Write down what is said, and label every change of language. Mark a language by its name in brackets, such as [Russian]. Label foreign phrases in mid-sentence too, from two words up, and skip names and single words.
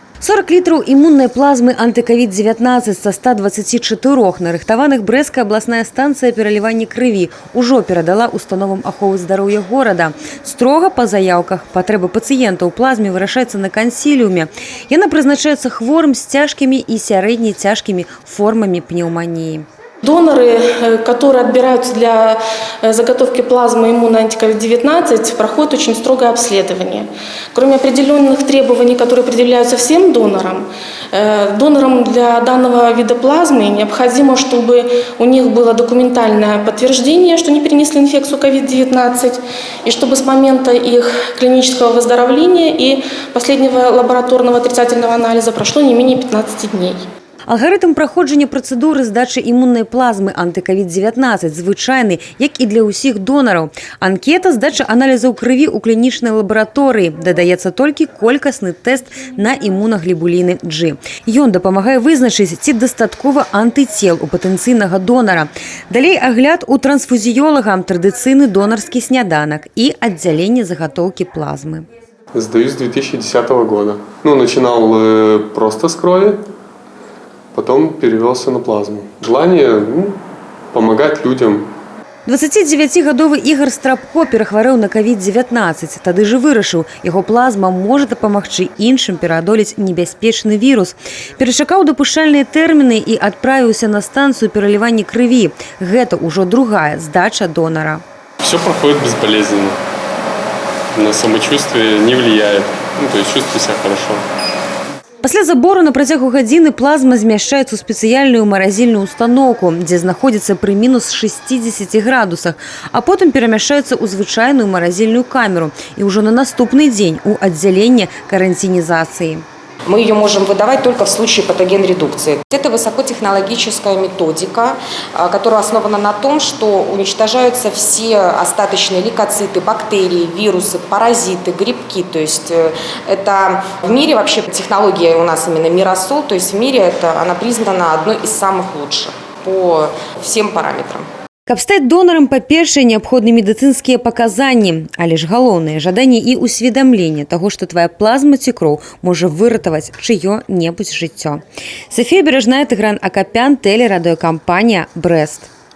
[Belarusian] 40 літраў імуннай плазмы антиковід-19 са 124 нарыхтаваных Брэсцкая абласная станцыя пералівання крыві ўжо перадала установам аховы здароўя горада. Строга па заяўках патрэбы пацыента ў плазме вырашаецца на кансіліуме. Яна прызначаецца хворым з цяжкімі і сярэдне цяжкімі формамі пнеўманіі. [Russian] Доноры, которые отбираются для заготовки плазмы иммунной антиковид-19, проходят очень строгое обследование. Кроме определенных требований, которые предъявляются всем донорам, донорам для данного вида плазмы необходимо, чтобы у них было документальное подтверждение, что они перенесли инфекцию COVID-19, и чтобы с момента их клинического выздоровления и последнего лабораторного отрицательного анализа прошло не менее 15 дней. [Belarusian] Алгарытм праходжання працэдуры здачы імуннай плазмы антиковід-19 звычайны, як і для ўсіх донараў. Анкета здача аналізаў крыві ў клінічнай лабараторыі. Дадаецца толькі колькасны тэст на імунаглібуліны G. Ён дапамагае вызначыць, ці дастаткова антыцел у патэнцыйнага донара. Далей агляд у трансфузіёлага, традыцыйны донарскі сняданак і аддзяленне загатоўкі плазмы. [Russian] Сдаю с 2010 года. Начинал просто с крови. Потом перевелся на плазму. Желание помогать людям. [Belarusian] 29-гадовы Ігор Страбко перахварэў на COVID-19. Тады ж вырашыў, яго плазма можа дапамагчы іншым пераадолець небяспечны вірус. Перачакаў дапушчальныя тэрміны і адправіўся на станцыю пералівання крыві. Гэта ўжо другая здача донара. [Russian] Все проходит безболезненно. На самочувствие не влияет. То есть чувствую себя хорошо. [Belarusian] Пасля забору на працягу гадзіны плазма змяшчаецца ў спецыяльную маразільную установку, дзе знаходзіцца пры мінус 60 градусах, а потым перамяшчаецца ў звычайную маразільную камеру і ўжо на наступны дзень у аддзяленне карантинизации. [Russian] Мы ее можем выдавать только в случае патогенредукции. Это высокотехнологическая методика, которая основана на том, что уничтожаются все остаточные лейкоциты, бактерии, вирусы, паразиты, грибки. То есть это в мире вообще технология у нас именно Миросол, то есть в мире она признана одной из самых лучших по всем параметрам. [Belarusian] Каб стаць донарам, па-першае, неабходны медыцынскія паказанні, але ж галоўнае жаданне і усведамленне таго, што твая плазма ці кроў можа выратаваць чыё-небудзь жыццё. Софія Бережная, Тыгран Акапян, тэлерадыёкампанія «Брэст».